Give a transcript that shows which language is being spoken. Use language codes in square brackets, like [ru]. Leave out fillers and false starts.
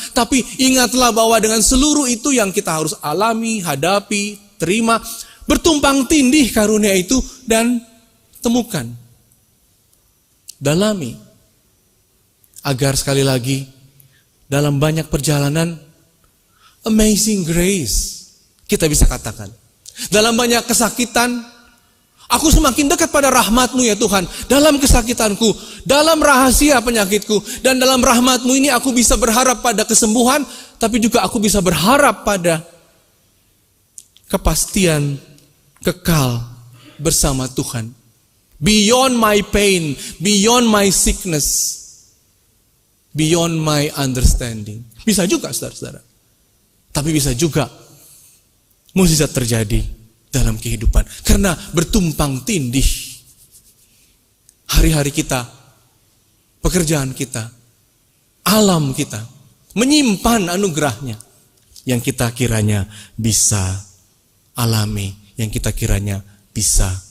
[id] Tapi ingatlah bahwa dengan seluruh itu yang kita harus alami, hadapi, terima, bertumpang tindih karunia itu, dan temukan, dalami, agar sekali lagi dalam banyak perjalanan, [en] amazing grace, [id] kita bisa katakan, dalam banyak kesakitan, aku semakin dekat pada rahmat-Mu ya Tuhan. Dalam kesakitanku, dalam rahasia penyakitku, dan dalam rahmat-Mu ini aku bisa berharap pada kesembuhan, tapi juga aku bisa berharap pada kepastian kekal bersama Tuhan. [en] Beyond my pain, beyond my sickness, beyond my understanding. [id] Bisa juga saudara-saudara. Tapi bisa juga mukjizat terjadi dalam kehidupan. Karena bertumpang tindih hari-hari kita, pekerjaan kita, alam kita, menyimpan anugerahnya yang kita kiranya bisa alami, yang kita kiranya bisa